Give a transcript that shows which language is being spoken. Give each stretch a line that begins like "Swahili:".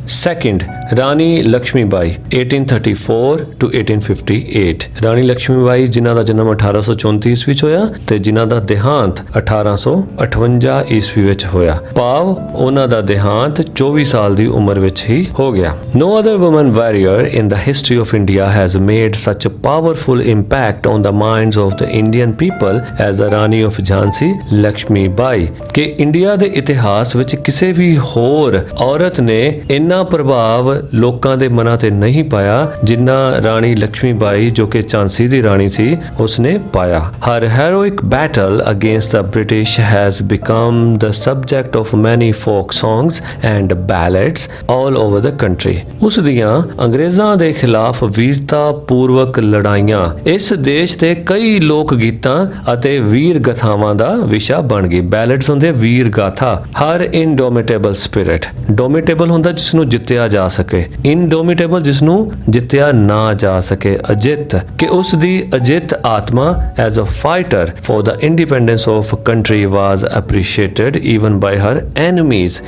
Punjabi: Second, Rani Lakshmi by 1834 to 1858। ਰਾਣੀ ਲక్ష్ਮੀ ਬਾਈ ਜਿਨ੍ਹਾਂ ਦਾ ਜਨਮ 1834 ਈਸਵੀ ਵਿੱਚ ਹੋਇਆ ਤੇ ਜਿਨ੍ਹਾਂ ਦਾ ਦੇਹਾਂਤ 1858 ਈਸਵੀ ਵਿੱਚ ਹੋਇਆ, ਭਾਵ ਉਹਨਾਂ ਦਾ ਦੇਹਾਂਤ 24 ਸਾਲ ਦੀ ਉਮਰ ਵਿੱਚ ਹੀ ਹੋ ਗਿਆ।
English: No other woman warrior in the history of India has made such a powerful impact on the minds of the Indian people as the Rani of Jhansi Lakshmi Bai।
Punjabi: ਕਿ ਇੰਡੀਆ ਦੇ ਇਤਿਹਾਸ ਵਿੱਚ ਕਿਸੇ ਵੀ ਹੋਰ ਔਰਤ ਨੇ ਇੰਨਾ ਪ੍ਰਭਾਵ ਲੋਕਾਂ ਦੇ ਮਨਾਂ ਤੇ ਨਹੀਂ ਪਾਇਆ ਜਿੰਨਾ ਰਾਣੀ ਲక్ష్ਮੀ ਬਾਈ ਜੋ ਕਿ ਝਾਂਸੀ ਦੀ ਰਾਣੀ ਸੀ ਉਸਨੇ ਪਾਇਆ।
English: Her heroic battle against the British has become the subject of many folk songs and ballads all over the country।
Punjabi: ਉਸ ਦੀਆਂ ਅੰਗਰੇਜ਼ਾਂ ਦੇ ਖਿਲਾਫ ਵੀਰਤਾ ਪੂਰਵਕ ਲੜਾਈਆਂ ਇਸ ਦੇਸ਼ ਦੇ ਕਈ ਲੋਕ ਗੀਤਾਂ ਅਤੇ ਵੀਰ ਗਾਥਾਵਾਂ ਦਾ ਵਿਸ਼ਾ ਬਣ ਗਈ। ਬੈਲਡਸ ਹੁੰਦੇ ਵੀਰ ਗਾਥਾ।
English: her indomitable spirit,
Punjabi: ਡੋਮਿਟੇਬਲ ਹੁੰਦਾ ਜਿਸ ਨੂੰ ਜਿੱਤਿਆ ਜਾ ਸਕੇ, ਇਨਡੋਮਿਟੇਬਲ ਜਿਸ ਨੂੰ ਜਿੱਤਿਆ ਨਾ ਜਾ ਸਕੇ, ਅਜਿੱਤ ਕਿ ਉਸ ਦੀ ਅਜਿੱਤ ਆਤਮਾ
English: As a fighter for the independence of country was appreciated even by her enemies.